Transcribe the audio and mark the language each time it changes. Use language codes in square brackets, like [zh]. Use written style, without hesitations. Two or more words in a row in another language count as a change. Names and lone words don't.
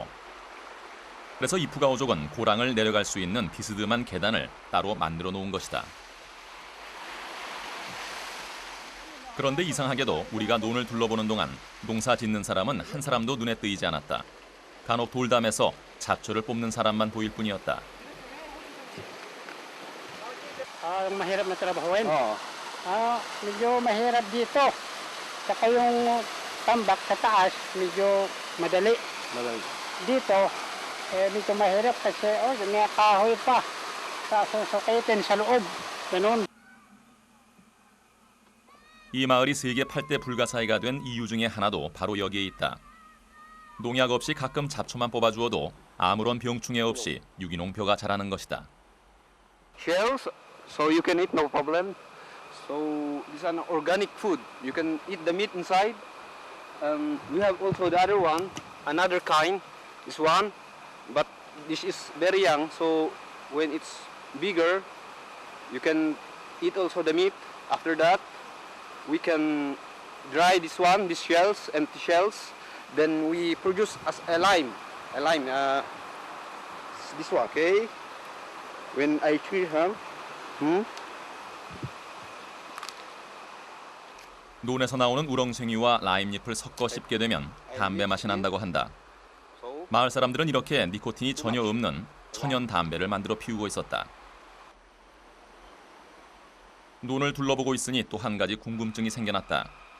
[ko] 그래서 이푸가오족은 고랑을 내려갈 수 있는 비스듬한 계단을 따로 만들어 놓은 것이다. 그런데 이상하게도 우리가 논을 둘러보는 동안 농사 짓는 사람은 한 사람도 눈에 띄지 않았다. 간혹 돌담에서 잡초를 뽑는 사람만 보일 뿐이었다. [tl] Mahirap na trabahuin. Medyo mahirap dito. Saka yung tambak sa taas, medyo madali. Dito, medyo mahirap kasi may kahoy pa. Sa susukitin sa loob. Ganun. [ko] 이 마을이 세계 8대 불가사의가 된 이유 중에 하나도 바로 여기에 있다. 농약 없이 가끔 잡초만 뽑아주어도 아무런 병충해 없이 유기농 벼가 자라는 것이다. [en] Shells, so you can eat no problem. So this is an organic food. You can eat the meat inside. We have also the other one, another kind. This one, but this is very young. So when it's bigger, you can eat also the meat. After that, we can dry this one, these shells, empty shells. Then we produce as a lime. This one, okay? When I treat her, [ko] 논에서 나오는 우렁생이와 라임잎을 섞어 씹게 되면 담배 맛이 난다고 한다. 마을 사람들은 이렇게 니코틴이 전혀 없는 천연 담배를 만들어 피우고 있었다. 논을 둘러보고 있으니 또 한 가지 궁금증이 생겨났다.